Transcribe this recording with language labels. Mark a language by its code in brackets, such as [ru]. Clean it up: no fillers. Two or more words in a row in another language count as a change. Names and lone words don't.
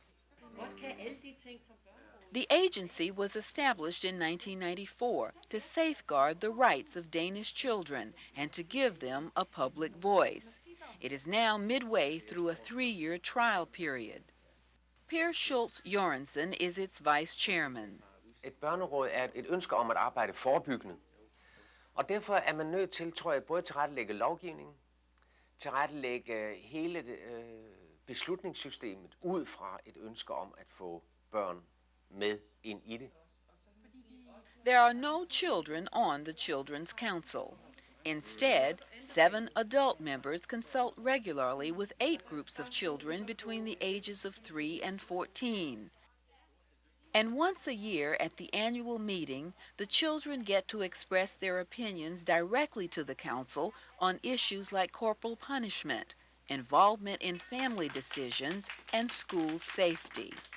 [en] The agency was established in 1994 to safeguard the rights of Danish children and to give them a public voice. It is now midway through a 3-year trial period. Per Schultz Jørgensen is its vice chairman. [da] Et børneråd er et ønske om at arbejde forebyggende. Og derfor er man nødt til, tror jeg, både at tilrettelægge lovgivningen, tilrettelægge hele beslutningssystemet ud fra et ønske om at få børn med ind i det. [en] There are no children on the Children's Council. Instead, 7 adult members consult regularly with 8 groups of children between the ages of 3 and 14. And once a year at the annual meeting, the children get to express their opinions directly to the council on issues like corporal punishment, involvement in family decisions, and school safety.